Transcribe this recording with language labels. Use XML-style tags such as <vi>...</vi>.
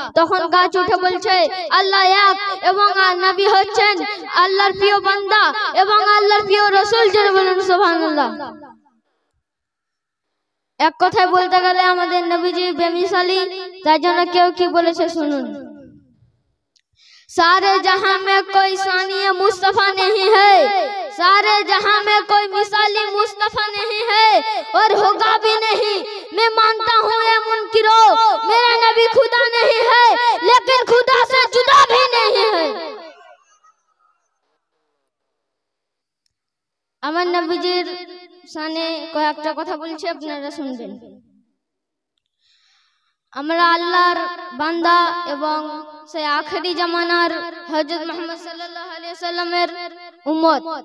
<bn>তখন গাছ উঠে বলছে আল্লাহ এক এবং নবী হচ্ছেন আল্লাহর প্রিয় বান্দা এবং আল্লাহর প্রিয় রাসূল। জোরে বলুন সুবহানাল্লাহ। এক কথায় বলতে গেলে আমাদের নবীজি বেমিসালি, তার জন্য কেউ কি বলেছে শুনুন।</bn> <hi>सारे जहां में कोई सानिया मुस्तफा नहीं है, सारे जहां में कोई मिसाली मुस्तफा नहीं है और होगा भी नहीं। मैं मानता हूँ ये मुनकिरो मेरा नबी खुदा नहीं है, लेकिन खुदा से जुदा भी नहीं है।</hi> <bn>আমার নবীজির শানে কয়েকটা কথা বলছি, আপনারা শুনবেন। আমরা আল্লাহর বান্দা এবং সেই আখেরি জামানার হযরত মুহাম্মদ সাল্লাল্লাহু আলাইহি ওয়াসাল্লামের উম্মত।</bn>